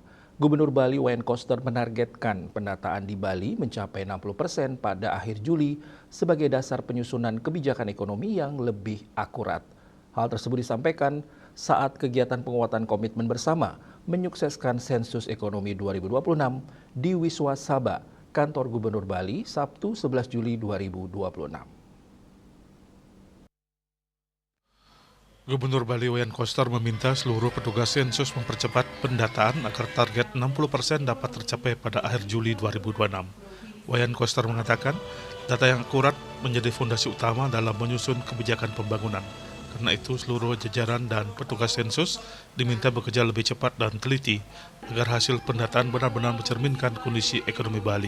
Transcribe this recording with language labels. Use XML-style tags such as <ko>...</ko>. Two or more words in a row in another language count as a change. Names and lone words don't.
<id>Gubernur Bali Wayan Koster menargetkan pendataan di Bali mencapai 60% pada akhir Juli sebagai dasar penyusunan kebijakan ekonomi yang lebih akurat. Hal tersebut disampaikan saat kegiatan penguatan komitmen bersama menyukseskan sensus ekonomi 2026 di Wiswa Saba, Kantor Gubernur Bali, Sabtu 11 Juli 2026. Gubernur Bali Wayan Koster meminta seluruh petugas sensus mempercepat pendataan agar target 60% dapat tercapai pada akhir Juli 2026. Wayan Koster mengatakan, data yang akurat menjadi fondasi utama dalam menyusun kebijakan pembangunan. Karena itu, seluruh jajaran dan petugas sensus diminta bekerja lebih cepat dan teliti agar hasil pendataan benar-benar mencerminkan kondisi ekonomi Bali.</id>